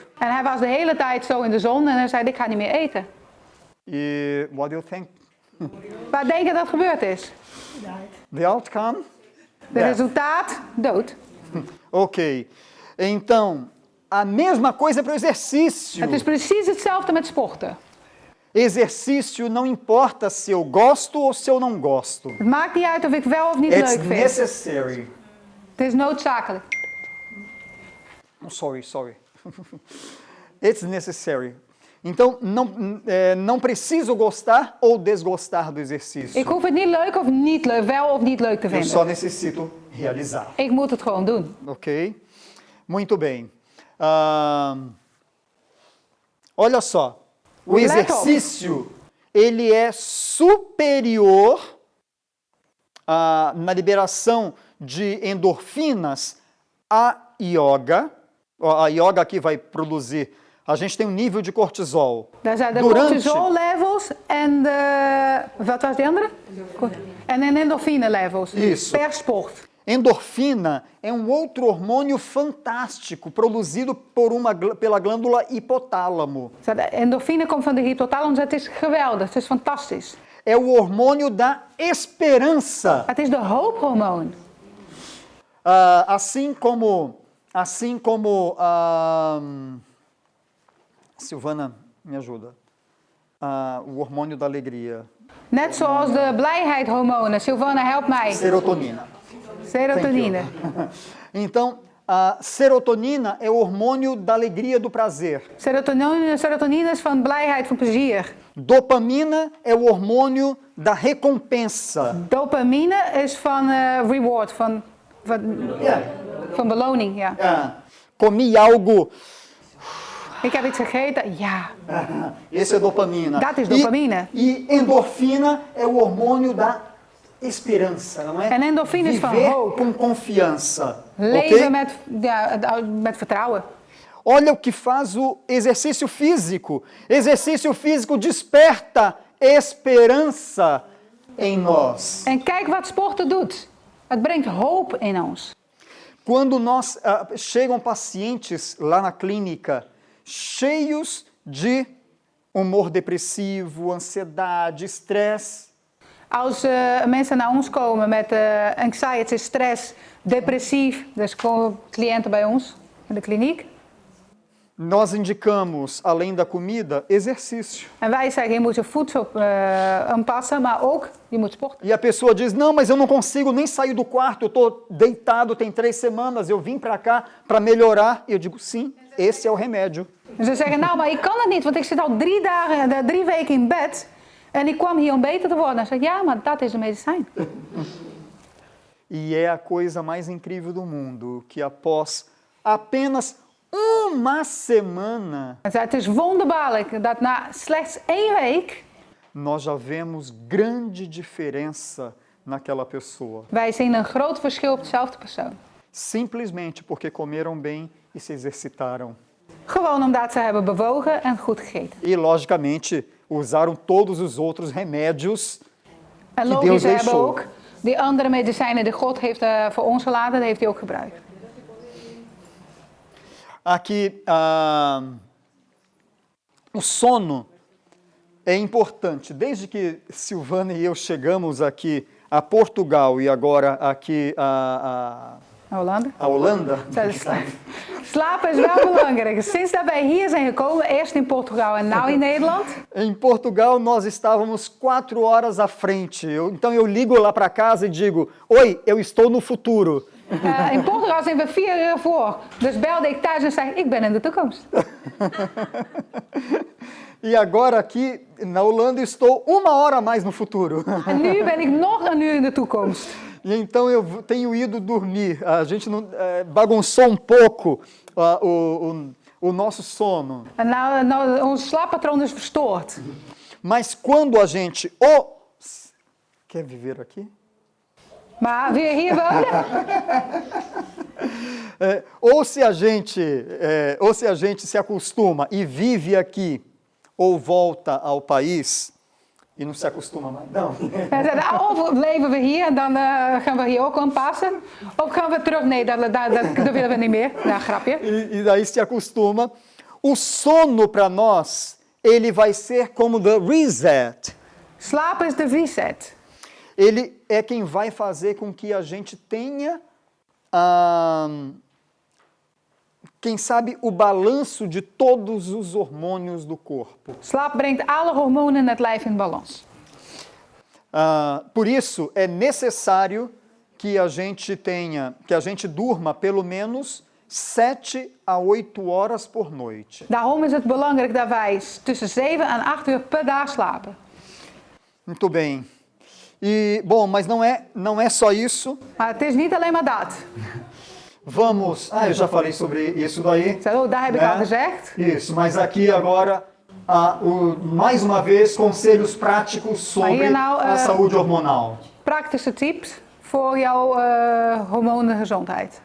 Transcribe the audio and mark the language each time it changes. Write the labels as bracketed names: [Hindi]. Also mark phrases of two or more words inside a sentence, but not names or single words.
[Dutch] En hij was de hele tijd zo in de zon en hij zei, ik ga niet meer eten. [English] E what do you think? [Dutch] Wat denk je dat gebeurd is? [English] The outcome? [Dutch] De resultaat? Dood. Ok. [Portuguese] Então, a mesma coisa para o exercício. [Dutch] Het is precies hetzelfde met sporten. [Portuguese] Exercício não importa se eu gosto ou se eu não gosto. [Dutch] Het maakt niet uit of ik wel of niet [English] It's [Dutch] leuk vind. [English] necessary. [Dutch] Het is noodzakelijk. [English] Oh, sorry. It's necessary. [Portuguese] Então, não preciso gostar ou desgostar do exercício. [Dutch] Ik hoef het niet leuk of niet leuk, wel of niet leuk te [Portuguese] Eu só [Dutch] vinden. [Portuguese] necessito realizar. [Dutch] Ik moet het gewoon doen. [Portuguese] Ok? Muito bem. Olha só. O [Dutch] Let op. [Portuguese] exercício, ele é superior na liberação de endorfinas à yoga. A yoga aqui vai produzir... A gente tem um nível de cortisol. [Dutch] Daar zijn de cortisol levels en de... Wat was die andere? En de endorfine levels. [Portuguese] Isso. [Dutch] Per sport. [Portuguese] Endorfina é um outro hormônio fantástico, produzido pela glândula hipotálamo. [Dutch] De endorfine komt van de hypothalamus. Het is geweldig. Het is fantastisch. [Portuguese] É o hormônio da esperança. [Dutch] Het is de hoophormoon. [Portuguese] Assim como Silvana, me ajuda. O hormônio da alegria. [Dutch] Net zoals de blijheidhormonen. Silvana, help mij. [Portuguese] Serotonina. [Dutch] Serotonine. [Portuguese] Então, a serotonina é o hormônio da alegria, do prazer. [Dutch] Serotonine is van blijheid, van plezier. [Portuguese] Dopamina é o hormônio da recompensa. [Dutch] Dopamine is van reward, van beloning. Ja. [Portuguese] Comi algo. [Dutch] Ik heb iets gegeten, ja. [Portuguese] Esse é dopamina. [Dutch] Dat is dopamine. [Portuguese] E endorfina é o hormônio da esperança, não é? [Dutch] En endorfine is van [Portuguese] Viver [Dutch] hoop. [Portuguese] com confiança. [Dutch] Leven Ok? met vertrouwen. [Portuguese] Olha o que faz o exercício físico. Exercício físico desperta esperança em nós. [Dutch] En kijk wat sporten doet. Het brengt hoop in ons. [Portuguese] Quando chegam pacientes lá na clínica cheios de humor depressivo, ansiedade, estresse. [Dutch] Als mensen naar ons komen met anxiety, stress, depressief, dus komen cliënten bij ons in de kliniek. [Portuguese] Nós indicamos, além da comida, exercício. [Dutch] En wij zeggen, je moet je voedsel aanpassen, maar ook je moet sporten. [Portuguese] E a pessoa diz, não, mas eu não consigo nem sair do quarto, eu estou deitado, tem 3 semanas, eu vim para cá para melhorar. E eu digo, sim, esse é o remédio. [Dutch] En ze zeggen, nou, maar ik kan het niet, want ik zit al 3 weken in bed. En ik kwam hier om beter te worden. En zei, ja, maar dat is een medicijn. [Portuguese] E é a coisa mais incrível do mundo, que após apenas uma semana, [Dutch] Hij zei, het is wonderbaarlijk dat na slechts 1 week [Portuguese] nós já vemos grande diferença naquela pessoa. [Dutch] wij zien een groot verschil op dezelfde persoon. [Portuguese] Simplesmente porque comeram bem e se exercitaram. [Dutch] Gewoon omdat ze hebben bewogen en goed gegeten. [Portuguese] E, logicamente, usaram todos os outros remédios. [Dutch] En Die logisch, [Portuguese] Deus [Dutch] ze hebben [Portuguese] deixou. [Dutch] ook die andere medicijnen die God heeft voor ons gelaten, dat heeft hij ook gebruikt. [Portuguese] Aqui, o sono é importante. Desde que Silvana e eu chegamos aqui a Portugal e agora aqui Holanda. a Holanda, [Dutch] Slapen is wel belangrijk. Sinds dat wij hier zijn gekomen, eerst in Portugal en nu in Nederland. [Portuguese] em Portugal nós estávamos 4 horas à frente. Então eu ligo lá para casa e digo: Oi, eu estou no futuro. [Dutch] In Portugal zijn we 4 uur voor. Dus belde ik thuis en zei, ik ben in de toekomst. [Portuguese] E agora aqui na Holanda estou 1 hora a mais no futuro. [Dutch] En nu ben ik nog 1 uur in de toekomst. [Portuguese] E então eu tenho ido dormir. A gente não, bagunçou pouco o nosso sono. [Dutch] En nou, ons slaappatroon is verstoord. [Portuguese] Mas quando a gente quer viver aqui? [Dutch] Maar wil je hier wonen? [Portuguese] Ou se a gente se acostuma e vive aqui, ou volta ao país e não se acostuma mais. Não. [Dutch] Hij zei, of leven we hier en dan gaan we hier ook aanpassen. Of gaan we terug? Nee, dat willen we niet meer. Nou, grapje. [Portuguese] E daí se acostuma. O sono para nós, ele vai ser como [English] the reset. [Dutch] Slapen is de reset. [Portuguese] Ele é quem vai fazer com que a gente tenha, quem sabe, o balanço de todos os hormônios do corpo. [Dutch] Slaap brengt alle hormonen in het lijf in balans. [Portuguese] Por isso é necessário que a gente durma pelo menos 7 a 8 horas por noite. [Dutch] Daarom is het belangrijk dat wij tussen 7 en 8 uur per dag slapen. [Portuguese] Muito bem. E, bom, mas não é só isso. [Dutch] Maar het is niet alleen maar dat. [Portuguese] Vamos... eu já falei sobre isso daí. [Dutch] Daar heb ik al gezegd. [Portuguese] Isso, mas aqui agora, mais uma vez, conselhos práticos sobre a saúde hormonal. [Dutch] Praktische tips voor jouw hormonengezondheid.